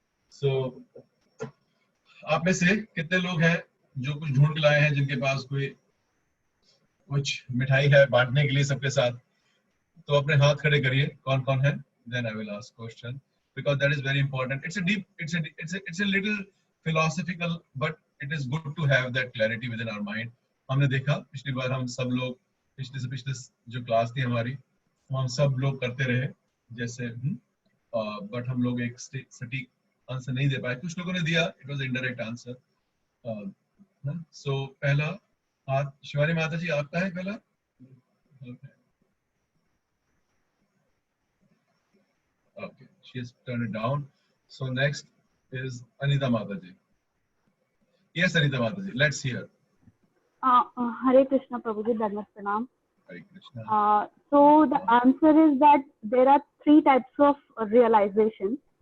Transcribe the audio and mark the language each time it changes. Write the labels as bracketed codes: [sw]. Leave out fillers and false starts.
[hi] सो आप में से कितने लोग हैं जो कुछ ढूंढ के लाए हैं, जिनके पास कोई कुछ मिठाई है बांटने के लिए सबके साथ? तो अपने हाथ खड़े करिए, कौन कौन है। [en] Then I will ask question because that is very important. It's a little philosophical, but it is good to have that clarity within our mind. [hi] हमने देखा पिछली बार हम सब लोग पिछले जो क्लास थी हमारी, हम सब लोग करते रहे जैसे, but हम लोग एक सटीक आंसर नहीं दे पाए. कुछ लोगों ने दिया, [en] it was indirect answer. [hi] So पहला हाथ शिवानी माता जी आपका है पहला. [en] Okay, she has turned it down. So next is Anita Mata ji. Yes, Anita Mata ji, let's hear. [hi] Hare Krishna Prabhuji, Dharmat Pranam. Hare Krishna. [en] So the answer is that there are three types of realization.